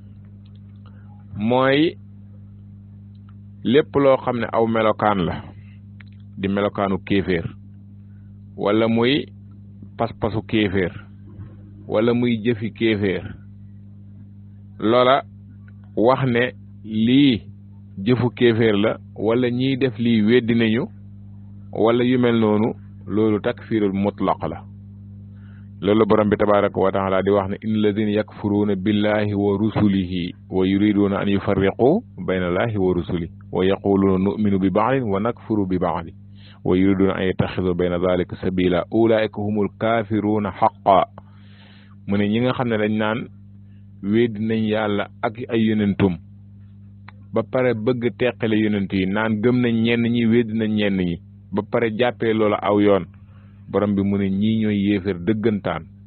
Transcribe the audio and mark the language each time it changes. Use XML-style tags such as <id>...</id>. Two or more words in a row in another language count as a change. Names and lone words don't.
<wo>mooy lépp loo xam ne aw melokaan la di melokaanu kéeféer wala muy pas-pasu kéeféer wala muy jëfi kéeféer loola wax ne lii jëfu kéeféer la wala ñiy def lii weddi nañu wala yu mel noonu loolu takfiirul mutlaq la loolu borom bi</wo> <ar>تبارك وتعالى</ar> <wo>di wax ne</wo> <ar>إن الذين يكفرون بالله و ورسله ويريدون أن يفرقوا بين الله ورسله ويقولون نؤمن ببعض ونكفر ببعض ويريدون أن يتخذوا بين ذلك سبيلا أولئك هم الكافرون حقا</ar> <wo>mu ne ñi nga xam ne dañ naan weddi nañ yàlla ak ay yonentum ba pare bëgg teqale yonent yi naan gëm nañ ñenn ñi weddi nañ ñenn ñi ba pare jàppee loola aw yoon borom bi mu ne ñii ñooy yéeféer dëggantaan</wo>